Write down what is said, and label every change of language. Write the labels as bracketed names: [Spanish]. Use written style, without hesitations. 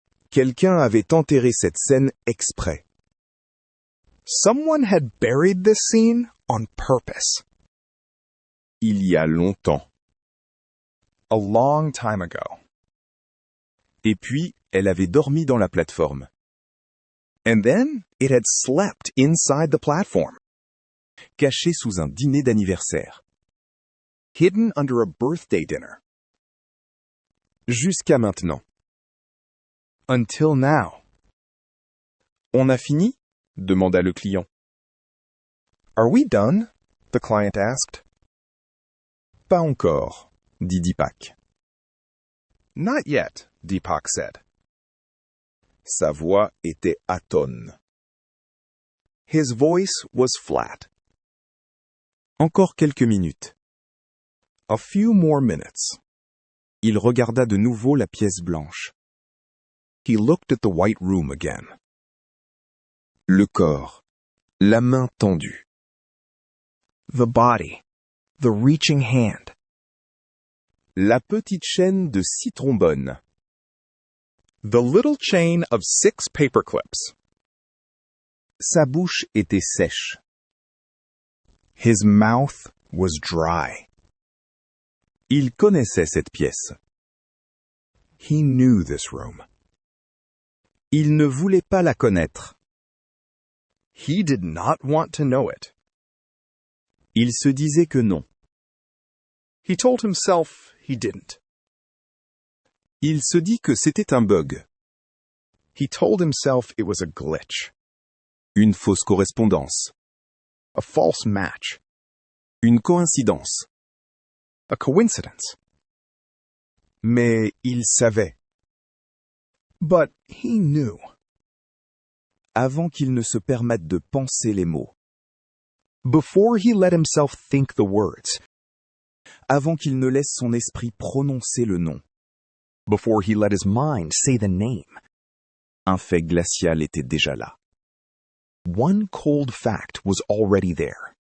[French] Quelqu'un avait enterré cette scène exprès. [English] Someone had buried this scene on purpose. [French] Il y a longtemps. [English] A long time ago. [French] Et puis, elle avait dormi dans la plateforme. [English] And then, it had slept inside the platform. [French] Caché sous un dîner d'anniversaire. [English] Hidden under a birthday dinner. [French] Jusqu'à maintenant. [English] Until now. [French] On a fini? Demanda le client. [English] Are we done? The client asked. [French] Pas encore, dit Deepak. [English] Not yet, Deepak said. [French] Sa voix était atone. [English] His voice was flat. [French] Encore quelques minutes. [English] A few more minutes. [French] Il regarda de nouveau la pièce blanche. [English] He looked at the white room again. [French] Le corps. La main tendue. [English] The body. The reaching hand. [French] La petite chaîne de 6 trombones. [English] The little chain of 6 paperclips. [French] Sa bouche était sèche. [English] His mouth was dry. [French] Il connaissait cette pièce. [English] He knew this room. [French] Il ne voulait pas la connaître. [English] He did not want to know it. [French] Il se disait que non. [English] He told himself he didn't. [French] Il se dit que c'était un bug. [English] He told himself it was a glitch. [French] Une fausse correspondance. [English] A false match. [French] Une coïncidence. [English] A coincidence. [French] Mais il savait. [English] But he knew. [French] Avant qu'il ne se permette de penser les mots. [English] Before he let himself think the words. [French] Avant qu'il ne laisse son esprit prononcer le nom. [English] Before he let his mind say the name. [French] Un fait glacial était déjà là. [English] One cold fact was already there.